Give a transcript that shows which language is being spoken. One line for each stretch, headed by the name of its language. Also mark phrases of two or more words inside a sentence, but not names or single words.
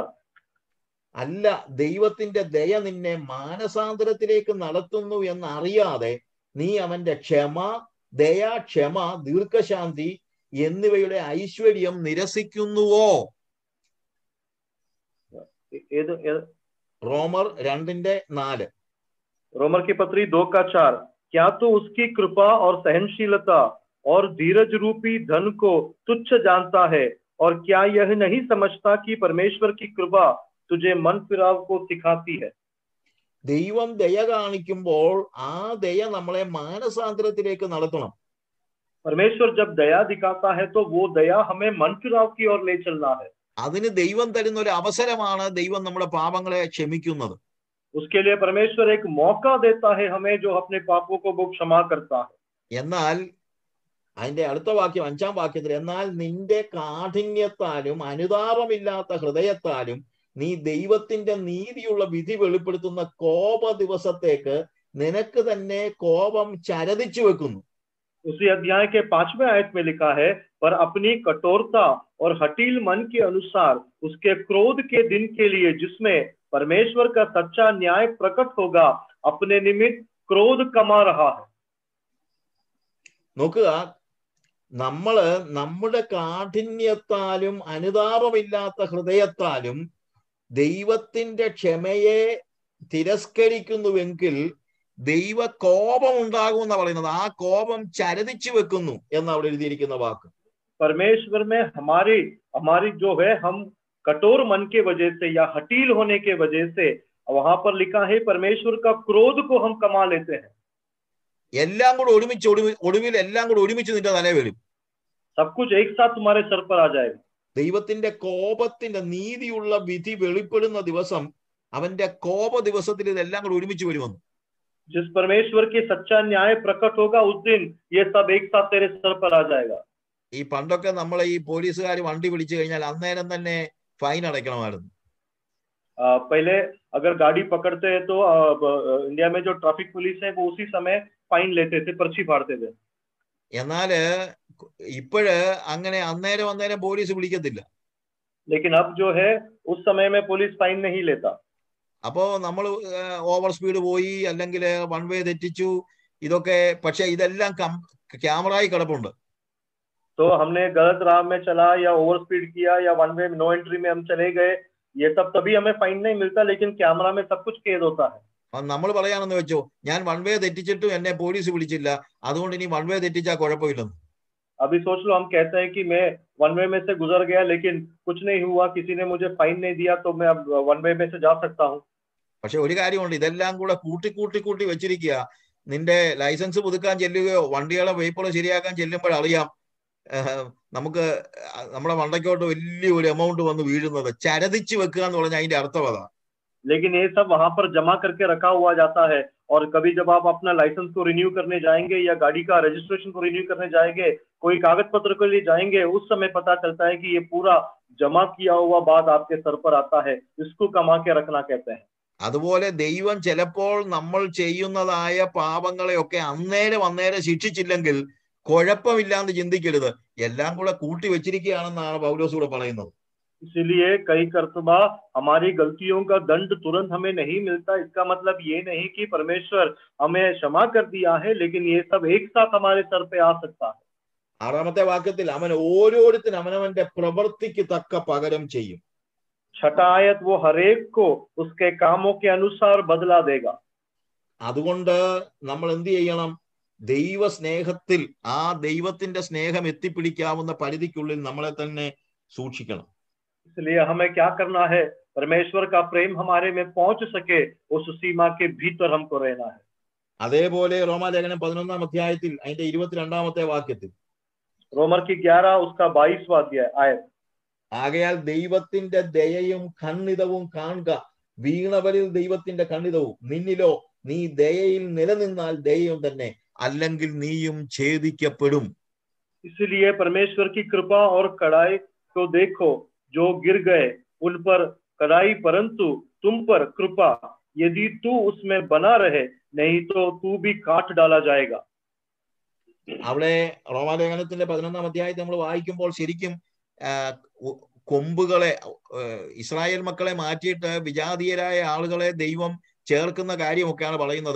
Malayalam: അല്ല, ദൈവത്തിന്റെ ദയ നിന്നെ മാനസാന്തരത്തിലേക്ക് നടത്തുന്നു എന്നറിയാതെ നീ അവന്റെ ക്ഷമ, ദയ, ക്ഷമ, ദീർഘശാന്തി എന്നിവയുടെ ഐശ്വര്യം നിരസിക്കുന്നുവോ? റോമർ 2:4.
Hindi: रोमर की पत्री 2 का 4. क्या तो उसकी कृपा और सहनशीलता और धीरज रूपी धन को तुच्छ जानता है, और क्या यह नहीं समझता कि परमेश्वर की कृपा तुझे मन फिराव को सिखाती है.
Malayalam: ദൈവം ദയ കാണിക്കുമ്പോൾ ആ ദയ നമ്മളെ മാനസാന്തരത്തിലേക്ക് നടത്തണം.
Hindi: परमेश्वर जब दया दिखाता है तो वो दया हमें मन फिराव की ओर ले चलना है.
Malayalam: അതിന് ദൈവം തരുന്ന ഒരു അവസരമാണ് ദൈവം നമ്മുടെ പാപങ്ങളെ ക്ഷമിക്കുന്നത്.
Hindi: उसके लिए परमेश्वर एक मौका देता है हमें, जो अपने पापों को वो क्षमा करता है.
Malayalam: എന്നാൽ അതിന്റെ അടുത്ത വാക്യം 5-ാം വാക്യത്തിൽ, എന്നാൽ നിന്റെ കാഠിന്യത്താലും അനുതാപമില്ലാത്ത ഹൃദയത്താലും നീ ദൈവത്തിന്റെ നീതിയുള്ള വിധി വെളിപ്പെടുത്തുന്ന കോപ ദിവസത്തേക്ക് നിനക്ക് തന്നെ കോപം ചരദിച്ചു വെക്കുന്നു.
Hindi: उसी अध्याय के 5वें आयत में लिखा है, पर अपनी कठोरता और हठील मन के अनुसार उसके क्रोध के दिन के लिए जिसमें परमेश्वर का सच्चा न्याय प्रकट होगा, अपने निमित्त क्रोध कमा रहा है.
Malayalam: നോക്കുക, നമ്മുടെ കാഠിന്യത്താലും അനുതാപമില്ലാത്ത ഹൃദയത്താലും ദൈവത്തിന്റെ ക്ഷമയെ തിരസ്കരിക്കുന്നുവെങ്കിൽ ദൈവ കോപം ഉണ്ടാകും എന്നാ പറയുന്നത്. ആ കോപം ചരദിച്ചു വെക്കുന്നു എന്ന് അവിടെ എഴുതിയിരിക്കുന്ന വാക്ക്.
Hindi: परमेश्वर में हमारी जो है, हम कठोर मन के वजह से या हटील होने के वजह से, वहां पर लिखा है परमेश्वर का क्रोध को हम कमा लेते हैं.
Malayalam: എല്ലാം കൂടെ ഒടുവിൽ എല്ലാം കൂടെ ഒരുമിച്ച് നിന്റെ തലേ വീഴും.
Hindi: सब कुछ एक साथ तुम्हारे सर पर आ जाएगा.
Malayalam: ദൈവത്തിന്റെ കോപത്തിന്റെ നീതിയുള്ള വിധി വെളിപ്പെടുന്ന ദിവസം, അവന്റെ കോപ ദിവസത്തിൽ ഇതെല്ലാം കൂടെ ഒരുമിച്ച് വരുമെന്ന്.
Hindi: जिस परमेश्वर की सच्चा न्याय प्रकट होगा उस दिन ये सब एक साथ तेरे सर पर आ जाएगा.
Malayalam: ഈ പണ്ടൊക്കെ നമ്മളെ ഈ പോലീസുകാർ വണ്ടി പിടിച്ചു കഴിഞ്ഞാൽ അന്നേരം തന്നെ ഫൈൻ അടയ്ക്കണമായിരുന്നു.
Hindi: पहले अगर गाड़ी पकड़ते हैं तो इंडिया में जो
English: traffic police
Hindi: है वो उसी समय फाइन लेते थे, पर्ची फाड़ते थे.
Malayalam: എന്നാല് ഇപ്പോഴ് അങ്ങനെ അന്നേരം പോലീസ് പിടിക്കത്തില്ല.
Hindi: लेकिन अब जो है उस समय में पुलिस फाइन नहीं लेता.
Malayalam: അപ്പോ നമ്മൾ
English: over speed
Malayalam: പോയി, അല്ലെങ്കിൽ
English: one way
Malayalam: തെറ്റിച്ചു, ഇതൊക്കെ പക്ഷെ ഇതെല്ലാം ക്യാമറയിൽ കിടപ്പുണ്ട്.
Hindi: तो हमने गलत राह में चला या
English: over speed
Hindi: किया या
English: one way no entry
Hindi: में हम चले गए, ये सब तभी हमें फाइन नहीं मिलता, लेकिन कैमरा में सब कुछ कैद होता है.
Malayalam: നമ്മൾ പറയാണെന്ന് വെച്ചോ, ഞാൻ
English: one way
Malayalam: തെറ്റിച്ചിട്ടും എന്നെ പോലീസ് പിടിച്ചില്ല, അതുകൊണ്ട് ഇനി
English: one way
Malayalam: തെറ്റിച്ചാൽ കുഴപ്പമില്ലെന്ന്.
Hindi: अभी सोच लो, हम कहते हैं कि मैं
English: one way
Hindi: में से गुजर गया लेकिन कुछ नहीं हुआ, किसी ने मुझे फाइन नहीं दिया, तो मैं अब
English: one way
Hindi: में से जा सकता हूँ.
Malayalam: പക്ഷെ ഒരു കാര്യമുണ്ട്, ഇതെല്ലാം കൂടെ കൂട്ടി വെച്ചിരിക്കുക. നിന്റെ ലൈസൻസ് പുതുക്കാൻ ചെല്ലുകയോ വണ്ടികളെ പേപ്പർ ശരിയാക്കാൻ ചെല്ലുമ്പോഴറിയാം നമുക്ക് നമ്മുടെ മണ്ടയ്ക്കോട്ട് വലിയൊരു എമൗണ്ട് വന്ന് വീഴുന്നത്. ചരദിച്ചു വെക്കുക എന്ന് പറഞ്ഞാൽ അതിന്റെ അർത്ഥം അതാ.
Hindi: लेकिन ये सब वहां पर जमा करके रखा हुआ जाता है। और कभी जब आप अपना लाइसेंस को रिन्यू करने जाएंगे या गाड़ी का रजिस्ट्रेशन को रिन्यू करने जाएंगे, कोई कागज पत्र के लिए जाएंगे, उस समय पता चलता है कि ये पूरा जमा किया हुआ बाद आपके सर पर आता है। इसको कमा के रखना कहते हैं।
Malayalam: അതുപോലെ ദൈവം ചിലപ്പോൾ നമ്മൾ ചെയ്യുന്നതായ പാപങ്ങളെയൊക്കെ അന്നേരം ശിക്ഷിച്ചില്ലെങ്കിൽ കുഴപ്പമില്ലാന്ന് ചിന്തിക്കരുത്, എല്ലാം കൂടെ കൂട്ടി വെച്ചിരിക്കുകയാണെന്നാണ് പൗലോസ് കൂടെ പറയുന്നത്.
Hindi: इसीलिए कई करतबा हमारी गलतियों का दंड तुरंत हमें नहीं मिलता। इसका मतलब ये नहीं कि परमेश्वर हमें क्षमा कर दिया है, लेकिन ये सब एक साथ हमारे सर पे आ सकता है।
Malayalam: 6ാമത്തെ വാക്യത്തിൽ അവൻ ഓരോരുത്തരും അവനവന്റെ പ്രവൃത്തിക്ക് തക്ക പകരം ചെയ്യും.
Hindi: 6 आयत, वो हरेक को उसके कामों के अनुसार बदला देगा।
Malayalam: അതുകൊണ്ട് നമ്മൾ എന്ത് ചെയ്യണം? ദൈവസ്നേഹത്തിൽ ആ ദൈവത്തിന്റെ സ്നേഹം എത്തിപ്പിടിക്കാവുന്ന പരിധിക്കുള്ളിൽ നമ്മളെ തന്നെ സൂക്ഷിക്കണം.
Hindi: इसलिए हमें क्या करना है? परमेश्वर का प्रेम हमारे में पहुंच सके, उस सीमा के भीतर हमको रहना है।
Malayalam: അതേപോലെ റോമാലേഖനം 11-ാം അധ്യായത്തിൽ അതിന്റെ 22-ാമത്തെ വാക്യത്തിൽ
Hindi: रोमर की 11 उसका 22वां अध्याय आयत,
Malayalam: ആകയാൽ ദൈവത്തിന്റെ ദയയും ഖണ്ഡിതവും കാണുക, വീണവരിൽ ദൈവത്തിന്റെ ഖണ്ഡിതവും, നിന്നിലോ നീ ദയയിൽ നിലനിന്നാൽ ദയയും തന്നെ, അല്ലെങ്കിൽ നീയും ഛേദിക്കപ്പെടും.
Hindi: इसलिए परमेश्वर की कृपा और कड़ाई को देखो, जो गिर गए उन पर कड़ाई, परंतु तुम पर कृपा, यदि तू उसमें बना रहे, नहीं तो तू भी काट डाला जाएगा।
Malayalam: അവിടെ റോമാലേഖനത്തിന്റെ 11-ാം അധ്യായത്തിൽ നമ്മൾ വായിക്കുമ്പോൾ ശരിക്കും കൊമ്പുകളെ, ഇസ്രായേൽ മക്കളെ മാറ്റിയിട്ട് വിജാതീയരായ ആളുകളെ ദൈവം ചേർക്കുന്ന കാര്യമൊക്കെയാണ് പറയുന്നത്.